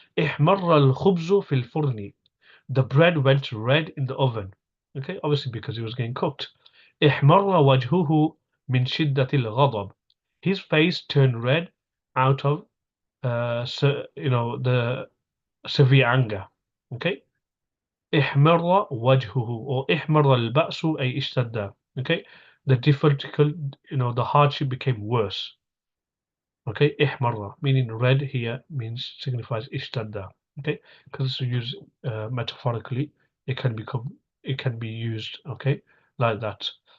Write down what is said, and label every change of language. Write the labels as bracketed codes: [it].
[ar] احمر الخبز في الفرن. [en] The bread went red in the oven. Okay, obviously because it was getting cooked. [ar] احمر وجهه من شدة الغضب. [en] His face turned red out of the severe anger. Okay, [ar] احمر وجهه or احمر البأس أي اشتد. [en] Okay, the difficult, the hardship became worse. Okay, ihmarra, meaning red here means signifies ishtadda. Okay, because it's used metaphorically, it can be used, okay, like that.